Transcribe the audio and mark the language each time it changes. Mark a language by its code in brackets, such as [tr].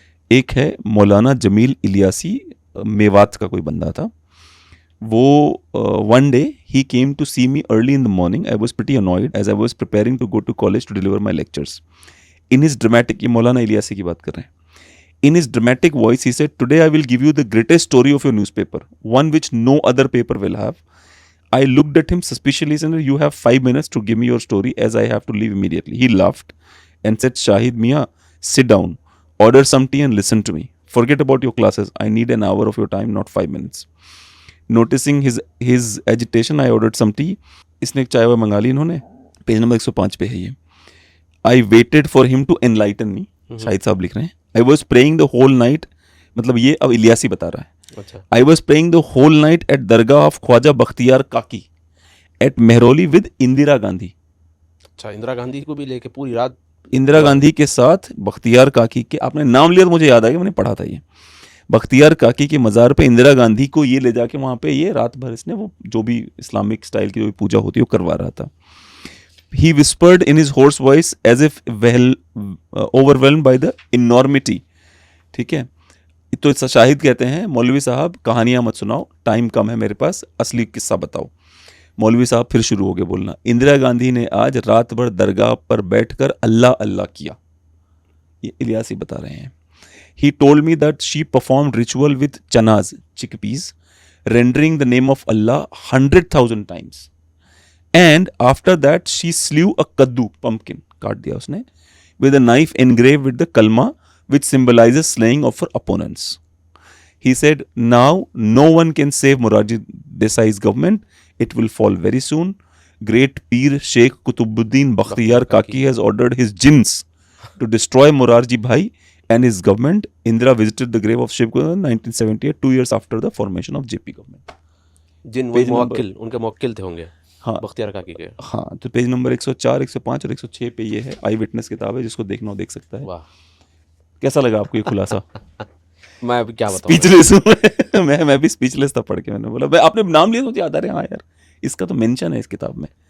[hi] एक है मौलाना जमील इलियासी, मेवात का कोई बंदा था वो। [en] One day he came to see me early in the morning. I was pretty annoyed as I was preparing to go to college to deliver my lectures. In his dramatic, [hi] ये मौलाना इलियासी की बात कर रहे हैं। [en] In his dramatic voice, he said, "Today I will give you the greatest story of your newspaper, one which no other paper will have." I looked at him suspiciously and said, "You have 5 minutes to give me your story as I have to leave immediately." He laughed and said, "Shahid Mia, sit down, order some tea and listen to me. Forget about your classes. I need an hour of your time, not 5 minutes." Noticing his agitation, I ordered some tea. [hi] इसने एक चाय मंगा ली इन्होंने। Page number 105 पे है ये। [en] I waited for him to enlighten me. [hi] Shahid साहब लिख रहे हैं। [en] I was praying the whole night, [hi] मतलब ये अब इलियासी बता रहा है। अच्छा। [en] I was praying the whole night at dargah of Khwaja Bakhtiyar Kaki at Mehrauli with Indira Gandhi. [hi] अच्छा, इंदिरा गांधी को भी लेके पूरी रात इंदिरा गांधी के साथ बख्तियार काकी के, आपने नाम लिया तो मुझे याद आ गया, मैंने पढ़ा था ये। बख्तियार काकी के मज़ार पे इंदिरा गांधी को ये ले जाके वहाँ पे ये रात भर इसने वो जो भी इस्लामिक स्टाइल की जो भी पूजा होती है वो करवा रहा था। [en] He whispered in his hoarse voice as if overwhelmed by the enormity. [hi] ठीक है, तो शाहिद कहते हैं मौलवी साहब कहानियां मत सुनाओ, टाइम कम है मेरे पास, असली किस्सा बताओ। मौलवी साहब फिर शुरू हो गए बोलना। इंदिरा गांधी ने आज रात भर दरगाह पर बैठकर अल्लाह अल्लाह किया। ये इलियासी बता रहे हैं। [en] He told me that she performed ritual with chanas, chickpeas, rendering the name of Allah 100,000 times. And after that she slew a kaddu, pumpkin, [hi] काट दिया उसने, [en] with a knife engraved with the kalma which symbolizes slaying of her opponents. He said, "Now no one can save Morarji Desai's government. It will fall very soon. Great Peer Sheikh Kutubuddin Bakhtiyar Kaki has ordered his jinns to destroy Morarji Bhai and his government." Indira visited the grave of Shiv in 1978, 2 years after the formation of JP government. [hi] जिन मुवक्किल, उनके मुवक्किल थे होंगे। हाँ, बख्तियार काकी के। हाँ, तो पेज नंबर 104, 105 और 106 पे ये है। आई विटनेस किताब है, जिसको देखना हो देख सकता है। वाह, कैसा लगा आपको ये खुलासा? मैं अभी क्या बताऊं, स्पीचलेस हूं मैं भी स्पीचलेस था पढ़ के। मैंने बोला आपने नाम लिया तो मुझे याद आ रहा है, हाँ यार इसका तो मेंशन है इस किताब में।